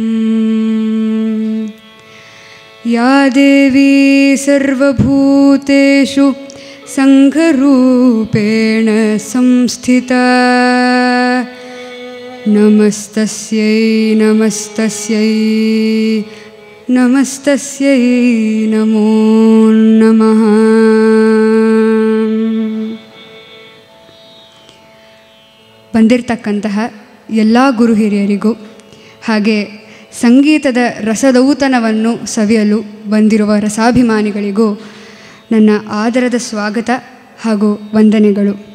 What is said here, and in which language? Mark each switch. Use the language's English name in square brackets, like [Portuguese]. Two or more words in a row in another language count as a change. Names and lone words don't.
[Sanskrit] या देवी सर्वभूतेषु सङ्घरूपेण संस्थिता नमस्तस्यै नमस्तस्यै नमस्तस्यै नमो नमः। [Kannada] ಬಂದಿರತಕ್ಕಂತಹ ಎಲ್ಲ ಗುರು ಹಿರಿಯರಿಗೂ ಹಾಗೆ ಸಂಗೀತದ ರಸದೌತಣವನ್ನು ಸವಿಯಲು ಬಂದಿರುವ ರಸಾಭಿಮಾನಿಗಳಿಗೂ ನನ್ನ ಆದರದ ಸ್ವಾಗತ ಹಾಗೂ ವಂದನೆಗಳು.